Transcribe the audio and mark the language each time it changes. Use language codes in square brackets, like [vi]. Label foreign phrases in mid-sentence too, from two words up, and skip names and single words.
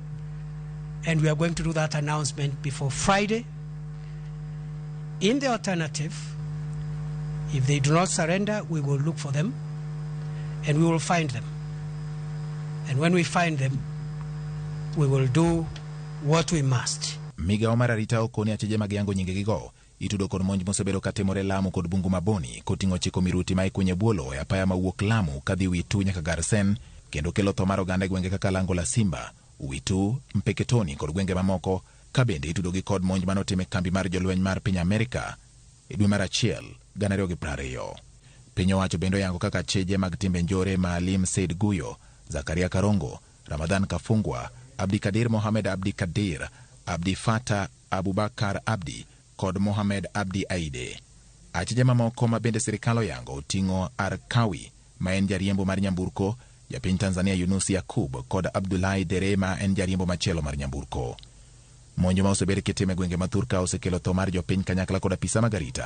[en] And we are going to do that announcement before Friday. In the alternative, if they do not surrender, we will look for them and we will find them. And when we find them, we will do what we must. [luo] Migao mar arita okoni achije mag yango nyingegigo itudo kod monj mosebedo katimore Lamu kod bungu maboni koting'o chiko miruti ma ikunye bwolo e apaya mawuok Lamu kadhi Witu nyaka Garsen kendo kelo tho mar oganda gwenge kaka Lango la Simba, Witu, Mpeketoni kod gwenge mamoko kabende itudo gi kod monj manotime kambi mar jolweny mar piny Amerika e dwe mar achiel 2020. Piny owacho bende yango kaka achije mag timbe njore Maalim Said Guyo, Zakaria Karongo, Ramadan Kafungwa, Abdi Kadir Mohamed Abdi Kadir, Abdi Fata Abubakar Abdi kod Mohamed Abdi Aide. Achije mamoko ma bende sirikal oyango oting'o Arkawi ma en jariembo mar nyamburko, japiny Tanzania Yunus Yakub kod Abdullahi Dere ma en jariembo machielo mar nyamburko. Monjo ma osebed kitime gwenge mathurka osekelo tho mar jopiny kanyakla kod apisa mag arita.